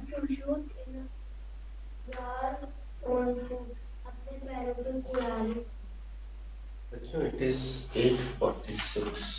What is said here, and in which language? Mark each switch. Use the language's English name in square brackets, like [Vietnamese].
[English] To shoot in your own foot. [Hindi] अपने पैरों पर कुल्हाड़ी मारना। बच्चों, [English] it is 8:46.